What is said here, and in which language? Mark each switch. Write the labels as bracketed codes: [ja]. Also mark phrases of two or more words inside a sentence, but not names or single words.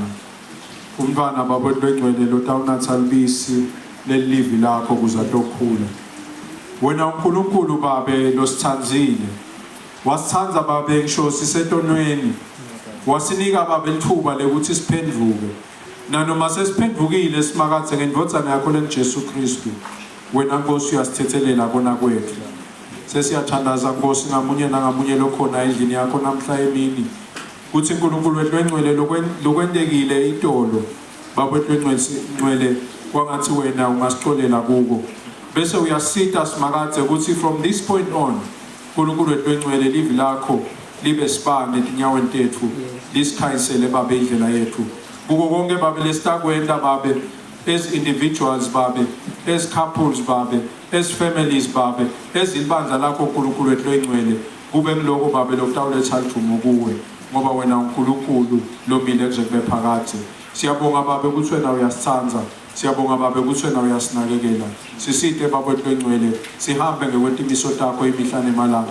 [ss] Umntwana Baba wethu engcwele lotawunatha libisi lelivi lakho kuze atokhula. Wena uNkulunkulu Baba losithanzile. Wasithanza Baba ngisho sisetonweni. Wasinika Baba ithuba lokuthi siphenduke. Nanoma sesiphendukile simakathe ngendvodzana yakho leNjesu Kristu. Wena Nkosi uyasithethelela kona kwethu. Sesiyathandaza Nkosi ngamunye nangamunye lokhona endlini yakho namhla emini. Kuthi uNkulunkulu wethu engcwele lokwendekile itolo. Baba wethu engcwele kwangathi wena ungasixolela kuko. Bese uyasita simakathe ukuthi [en] from this point on [ss] uNkulunkulu wethu engcwele livi lakho libe sibane etinyaweni tethu, lisikhanyisele Baba indlela yethu. Kuko konke Baba lesitakwenda Baba, [en] as individuals [ss] Baba, [en] as couples [ss] Baba, [en] as families [ss] Baba, as ibandla lakho uNkulunkulu wethu engcwele, kube ngiloko Baba lokutawuletha ithumo kuwe, ngoba wena uNkulunkulu lomile kuze kube phakade. Siyabonga Baba ukuthi wena uyasithanza, siyabonga Baba ukuthi wena uyasinakekela. Sisite Baba wethu engcwele, sihambe ngekwentimiso takho imihla nemalanga.